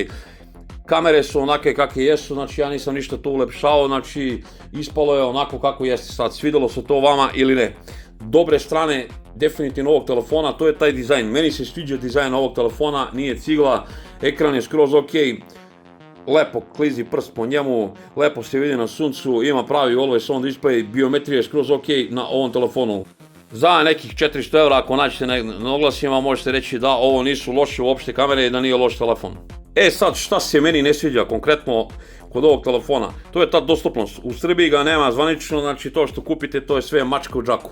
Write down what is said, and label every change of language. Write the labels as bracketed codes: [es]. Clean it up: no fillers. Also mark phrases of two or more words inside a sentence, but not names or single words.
[sr] Kamere su onake kakve jesu, znači ja nisam ništa to ulepšao, znači ispalo je onako kako jeste sad, svidjelo se to vama ili ne. Dobre strane definitivno ovog telefona, to je taj dizajn. Meni se sviđa dizajn ovog telefona, nije cigla, ekran je skroz ok, lepo klizi prst po njemu, lepo se vidi na suncu, ima pravi [en] always on display, [sr] biometrija je skroz ok na ovom telefonu. Za nekih 400 € ako nađete na oglasima možete reći da ovo nisu loše uopšte kamere i da nije loš telefon. E sad, šta se meni ne sviđa konkretno kod ovog telefona? To je ta dostupnost. U Srbiji ga nema zvanično, znači to što kupite to je sve mačka u džaku.